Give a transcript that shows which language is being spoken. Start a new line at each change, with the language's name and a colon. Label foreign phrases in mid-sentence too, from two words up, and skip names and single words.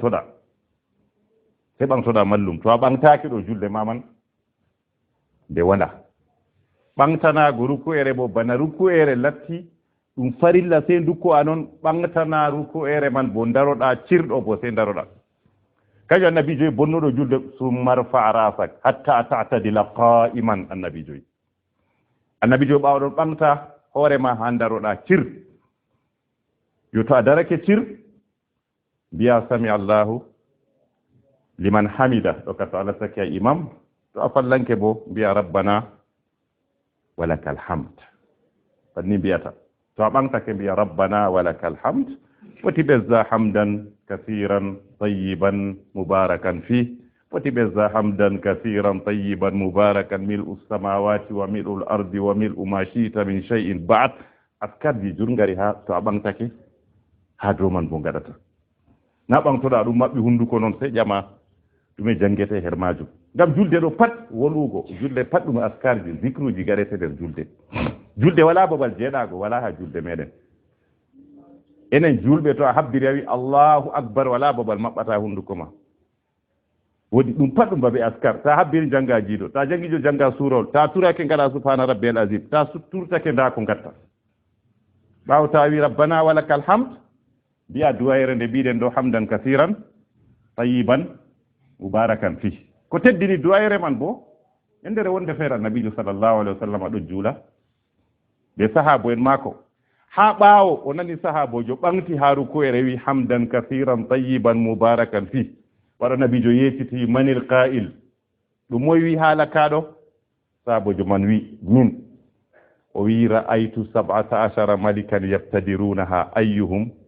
Fula: ɓamtoɗa mallum to a ɓamtaki ɗo julde ma man nde wona ɓamtanago ruku'ere bo bana ruku'ere latti ɗum farilla sai dukko a noon ɓamtana ruku'ere man bo daroɗa cirɗo bo sai daroɗa kañum annabi joyi bonnuɗo julde
Arabic: ثم ارفع رأسك حتى تعتدل قائما
Fula: annabi joyi ɓawa ɗon ɓamta hoorema ha daroɗa cir yo to a darake cir mbiya
Arabic: سمع الله لمن حمده
Fula: ɗo ka to allah saki a imam to a fallanke bo mbiya
Arabic: ربنا ولك الحمد
Fula: banni mbiyata to a ɓamtake mbiya
Arabic: ربنا ولك الحمد
Fula: woti ɓesda
Arabic: حمدا كثيرا طيبا مباركا فيه
Fula: woti ɓesda
Arabic: حمدا كثيرا طيبا مباركا ملء السماوات وملء ال الأرض وملء ما شئت من شيء بعد
Fula: askarji jurgari ha to a ɓamtake ha dow man bo gaɗata na ɓamtoɗa ɗum maɓɓi hunduko noon sey ƴama ɗume jangete her majum ngam julde ɗo pat wolugo julde pat ɗum askarji zicruji gaɗete nder julde wala babal jeeɗago wala ha julde meɗen enen julɓe to a habbiri a wi
Arabic: الله أكبر
Fula: wala babal maɓɓata hunduko ma woodi ɗum pat ɗum babe askar ta habbiri janga jiiɗo ta jangijo janga surol ta turake gaɗa
Arabic: سبحان ربي العظيم
Fula: ta turtake nda ko gatta ɓawo ta wi
Arabic: ربنا ولك الحمد
Fula: mbiya duwayre nde mbiɗen ɗo
Arabic: حمدا كثيرا طيبا مباركا فيه
Fula: ko teddini duwayre man bo e nder wonde feere annabijo
Arabic: صلى الله عليه وسلم
Fula: ɗo juula ɓe sahabo en maako ha ɓaawo o nani sahabojo ɓamti ha ruku'ere wi
Arabic: حمدا كثيرا طيبا مباركا فيه
Fula: waɗo nabijo yecciti
Arabic: من القائل
Fula: ɗum moy wi haala kaɗo sahabojo man wi min o wi
Arabic: رأيت 17 ملكا يبتدرونها أيهم